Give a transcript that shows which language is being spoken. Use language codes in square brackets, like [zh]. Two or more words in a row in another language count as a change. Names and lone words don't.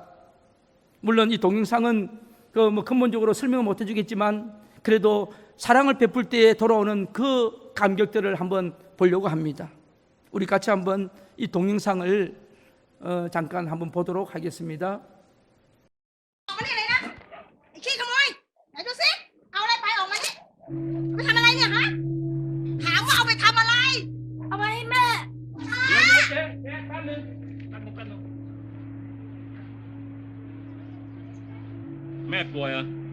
[ko] 물론 이 동영상은 근본적으로 설명을 못 해주겠지만 그래도 사랑을 베풀 때에 돌아오는 그 감격들을 한번 보려고 합니다. 우리 같이 한번 이 동영상을 잠깐 한번 보도록 하겠습니다. [th] มานี่เลยนะไอ้ขี้ขโมยไหนดูสิเอาอะไรไปออกมาดิไปทำอะไรเนี่ยฮะถามว่าเอาไปทำอะไรเอาไปให้แม่ เจ๊แป๊บนึง แม่ป่วยเหรอ